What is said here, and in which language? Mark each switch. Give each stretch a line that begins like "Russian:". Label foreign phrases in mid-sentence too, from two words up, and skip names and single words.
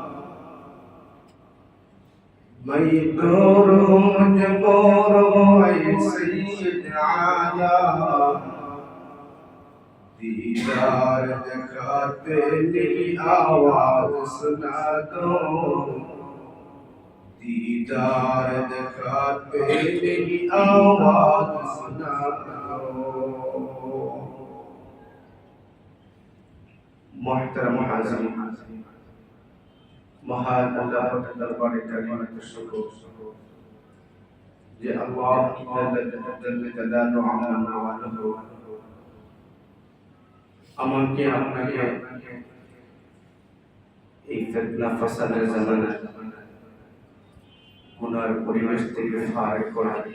Urdu: میں دور ہو مجبور ہو اے سید عالم دیدار دکھاتے نئی آواز سنا دو دیدار دکھاتے نئی آواز سنا دو.
Bangla: محترم হাজিরিন, মহান আল্লাহর দরবারে কালিমাত শুকর যে আল্লাহ জাল্লা জালালুহু আম্মা ওয়ালাহু আমাকে আপনাকে এই ফিতনা ফাসাদের জামানা গুনার পরিবেশ থেকে ফারেক করে